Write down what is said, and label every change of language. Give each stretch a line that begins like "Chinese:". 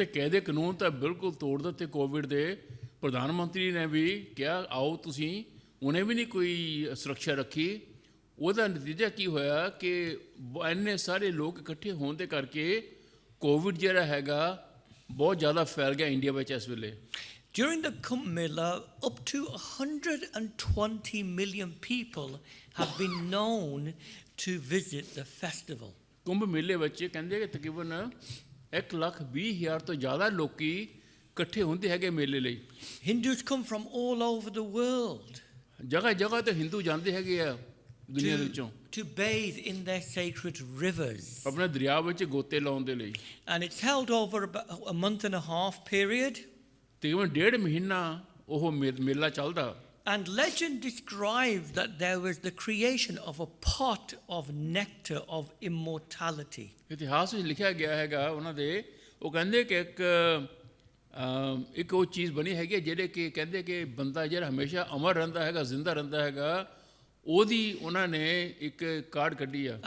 Punjabi: ਉੱਤੇ ਕਾਇਦੇ ਕਾਨੂੰਨ ਤਾਂ ਬਿਲਕੁਲ ਤੋੜ ਦਿੱਤੇ ਕੋਵਿਡ ਦੇ। ਪ੍ਰਧਾਨ ਮੰਤਰੀ ਨੇ ਵੀ ਕਿਹਾ ਆਓ ਤੁਸੀਂ, ਉਹਨੇ ਵੀ ਨਹੀਂ ਕੋਈ ਸੁਰੱਖਿਆ ਰੱਖੀ। ਉਹਦਾ ਨਤੀਜਾ ਕੀ ਹੋਇਆ ਕਿ ਇੰਨੇ ਸਾਰੇ ਲੋਕ ਇਕੱਠੇ ਹੋਣ ਦੇ ਕਰਕੇ ਕੋਵਿਡ ਜਿਹੜਾ ਹੈਗਾ ਬਹੁਤ ਜ਼ਿਆਦਾ ਫੈਲ ਗਿਆ ਇੰਡੀਆ ਵਿੱਚ ਇਸ ਵੇਲੇ।
English: During the Kumbh Mela, up to 120 million people have been known to visit the festival.
Punjabi: Kumbh ਮੇਲੇ ਵਿੱਚ ਕਹਿੰਦੇ ਕਿ ਤਕਰੀਬਨ 1,20,000 ਤੋਂ ਜ਼ਿਆਦਾ ਲੋਕੀ ਇਕੱਠੇ ਹੁੰਦੇ ਹੈਗੇ ਮੇਲੇ ਲਈ।
English: Hindus come from all over the world
Punjabi: ਜਗ੍ਹਾ ਜਗ੍ਹਾ ਤੇ ਹਿੰਦੂ ਜਾਂਦੇ ਹੈਗੇ ਆ ਦੁਨੀਆ ਦੇ ਵਿੱਚੋਂ
English: to bathe in their sacred rivers.
Punjabi: ਆਪਣੇ ਦਰਿਆ ਵਿੱਚ ਗੋਤੇ ਲਾਉਣ ਦੇ ਲਈ।
English: And it's held over about a month and a half period.
Punjabi: ਤਕਰੀਬਨ 1.5 ਮਹੀਨਾ ਉਹ ਮੇਲਾ ਚੱਲਦਾ।
English: And legend describes that there was the creation of a pot of nectar of immortality.
Punjabi: ਇਤਿਹਾਸ ਵਿੱਚ ਲਿਖਿਆ ਗਿਆ ਹੈਗਾ ਉਹਨਾਂ ਦੇ, ਉਹ ਕਹਿੰਦੇ ਕਿ ਇੱਕ ਉਹ ਚੀਜ਼ ਬਣੀ ਹੈਗੀ ਹੈ ਜਿਹੜੇ ਕਿ ਕਹਿੰਦੇ ਕਿ ਬੰਦਾ ਜਿਹੜਾ ਹਮੇਸ਼ਾ ਅਮਰ ਰਹਿੰਦਾ ਹੈਗਾ, ਜ਼ਿੰਦਾ ਰਹਿੰਦਾ ਹੈਗਾ, ਉਹਦੀ ਉਹਨਾਂ ਨੇ ਇੱਕ ਕਾਰਡ ਕੱਢੀ ਆ।